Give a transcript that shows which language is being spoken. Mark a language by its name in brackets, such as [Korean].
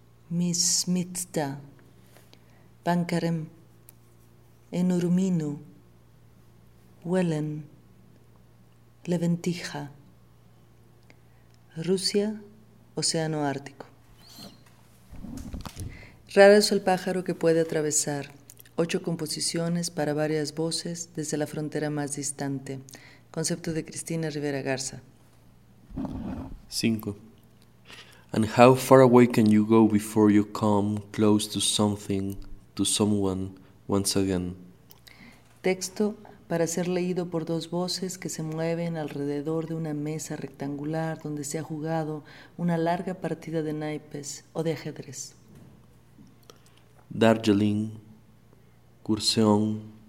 [Spanish] Mismitta, Bankarem, Enurminu, Wellen, Leventija, Rusia, Océano Ártico. Raro es el pájaro que puede atravesar. Ocho composiciones para varias voces desde la frontera más distante. Concepto de Cristina Rivera Garza. 5. [English] And how far away can you go before you come close to something, to someone, once again? [Spanish] Texto para ser leído por dos voces que se mueven alrededor de una mesa rectangular donde se ha jugado una larga partida de naipes o de ajedrez. Darjeeling, Kurseon,